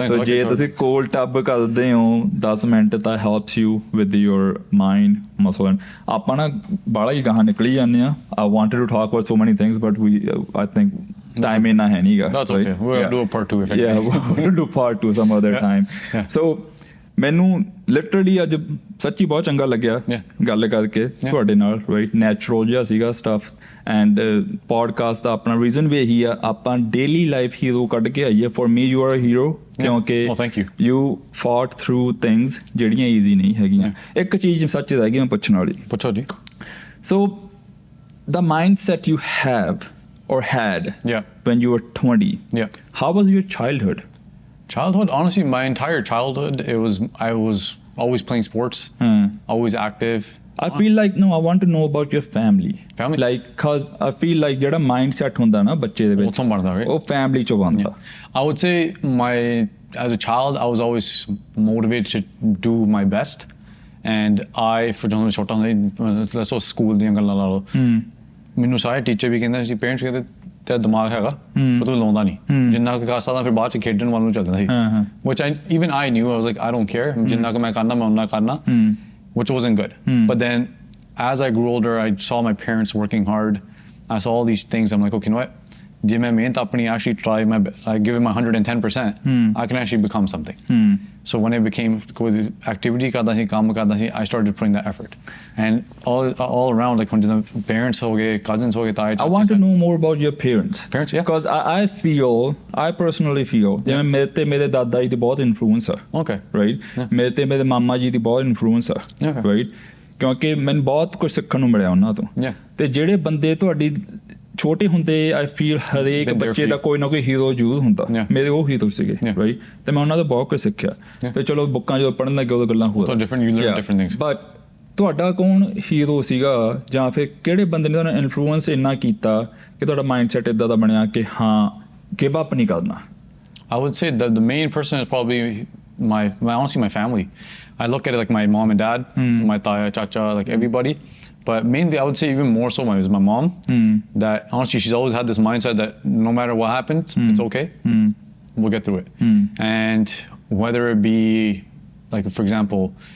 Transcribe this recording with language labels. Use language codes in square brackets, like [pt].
[pa] ਜੇ ਤੁਸੀਂ cold tub ਕਰਦੇ ਹੋ 10 ਮਿੰਟ, ਤਾਂ [en] Helps you with your mind muscle. [pa] ਆਪਾਂ ਨਾ ਬਾਹਲਾ ਹੀ ਗਾਹਾਂ ਨਿਕਲੀ ਜਾਂਦੇ ਆ. [en] I wanted to talk about so many things, but I think time [pa] ਇੰਨਾ ਹੈ ਨਹੀਂਗਾ. [en] That's okay. We'll do a part 2 if Yeah, we'll do part 2 some other time. So [pa] ਮੈਨੂੰ ਲਿਟਰਲੀ ਅੱਜ ਸੱਚੀ ਬਹੁਤ ਚੰਗਾ ਲੱਗਿਆ ਗੱਲ ਕਰਕੇ ਤੁਹਾਡੇ ਨਾਲ, ਰਾਈਟ? ਨੈਚੁਰਲ ਜਿਹਾ ਸੀਗਾ ਸਟੱਫ. ਐਂਡ ਪੋਡਕਾਸਟ ਦਾ ਆਪਣਾ ਰੀਜ਼ਨ ਵੀ ਇਹੀ ਆ, ਆਪਾਂ ਡੇਲੀ ਲਾਈਫ ਹੀਰੋ ਕੱਢ ਕੇ ਆਈਏ. For me you are a hero, ਕਿਉਂਕਿ ਯੂ ਫਾਟ ਥਰੂ ਥਿੰਗਸ ਜਿਹੜੀਆਂ ਈਜ਼ੀ ਨਹੀਂ ਹੈਗੀਆਂ. ਇੱਕ ਚੀਜ਼ ਸੱਚ ਹੈਗੀ ਮੈਂ ਪੁੱਛਣ ਵਾਲੀ. ਪੁੱਛੋ ਜੀ. [en] So the mindset you have or had when you were 20, how was your childhood? Childhood, honestly, my entire childhood, I was always playing sports, always active. I feel like, no, I want to know about your family. Like, cause I feel like [pa] ਜਿਹੜਾ mindset ਹੁੰਦਾ ਨਾ ਬੱਚੇ ਦੇ ਵਿੱਚ, ਉੱਥੋਂ ਬਣਦਾ, right? ਉਹ family ਚੋਂ ਬਣਦਾ. [en] I would say my as a child, I was always motivated to do my best. And for example, [pa] ਛੋਟਾ ਹੁੰਦਾ [en] let's say [pa] ਸਕੂਲ ਦੀਆਂ ਗੱਲਾਂ ਲਾ ਲਓ ਮੈਨੂੰ ਸਾਰੇ ਟੀਚਰ ਵੀ ਕਹਿੰਦੇ ਸੀ ਪੇਰੈਂਟਸ ਕਹਿੰਦੇ ਤੇਰਾ ਦਿਮਾਗ ਹੈਗਾ ਪਰ ਤੂੰ ਲਾਉਂਦਾ ਨਹੀਂ ਜਿੰਨਾ ਕੁ ਕਰ ਸਕਦਾ ਫਿਰ ਬਾਅਦ ਚ ਖੇਡਣ ਵੱਲ ਨੂੰ ਚੱਲਦਾ ਸੀ [en] which even I knew I was like I don't care [pa] ਜਿੰਨਾ ਕੁ ਮੈਂ ਕਰਨਾ ਮੈਂ ਉਹਨਾਂ ਕਰਨਾ [en] which wasn't good but then as I grew older I saw my parents working hard I saw all these things I'm like okay you know what [pa] ਜੇ ਮੈਂ ਮਿਹਨਤ ਆਪਣੀ [en] actually try my best I give it my 110% I can actually become something so when it became [pa] ਕੋਈ activity ਕਰਦਾ ਸੀ [en] ਕੰਮ ਕਰਦਾ ਸੀ I started putting that effort and all around like when the parents [pa] ਹੋ ਗਏ cousins ਹੋ ਗਏ ਤਾਏ [en] I want to know more about your parents yeah because I personally feel [pa] ਜਿਵੇਂ ਮੇਰੇ ਤੇ ਮੇਰੇ ਦਾਦਾ ਜੀ ਦੀ ਬਹੁਤ ਇਨਫਲੂਐਂਸ ਆ [en] okay [pa] right ਮੇਰੇ ਤੇ ਮੇਰੇ ਮਾਮਾ ਜੀ ਦੀ ਬਹੁਤ ਇਨਫਲੂਐਂਸ ਆ right ਕਿਉਂਕਿ ਮੈਨੂੰ ਬਹੁਤ ਕੁਝ ਸਿੱਖਣ ਨੂੰ ਮਿਲਿਆ ਉਹਨਾਂ ਤੋਂ ਤੇ ਜਿਹੜੇ ਬੰਦੇ ਤੁਹਾਡੀ ਛੋਟੇ ਹੁੰਦੇ ਆਈ ਫੀਲ ਹਰੇਕ ਬੱਚੇ ਦਾ ਕੋਈ ਨਾ ਕੋਈ ਹੀਰੋ ਜ਼ਰੂਰ ਹੁੰਦਾ ਮੇਰੇ ਉਹ ਹੀਰੋ ਸੀਗੇ ਰਾਈਟ ਤੇ ਮੈਂ ਉਹਨਾਂ ਤੋਂ ਬਹੁਤ ਕੁਝ ਸਿੱਖਿਆ ਤੇ ਚਲੋ ਬੁੱਕਾਂ ਜਦੋਂ ਪੜ੍ਹਨ ਲੱਗੇ ਉਦੋਂ ਗੱਲਾਂ ਹੋਰ ਬਟ ਤੁਹਾਡਾ ਕੌਣ ਹੀਰੋ ਸੀਗਾ ਜਾਂ ਫਿਰ ਕਿਹੜੇ ਬੰਦੇ ਨੇ ਤੁਹਾਨੂੰ ਇਨਫਲੂਐਂਸ ਇੰਨਾ ਕੀਤਾ ਕਿ ਤੁਹਾਡਾ ਮਾਈਂਡ ਸੈਟ ਇੱਦਾਂ ਦਾ ਬਣਿਆ ਕਿ ਹਾਂ ਗਿਵ ਅਪ ਨਹੀਂ ਕਰਨਾ [en] I would say that the main person is probably honestly my family I look at it like my mom and dad my taya chacha like everybody but mainly I would say even more so was my mom that honestly she's always had this mindset that no matter what happens it's okay we'll get through it and whether it be like for example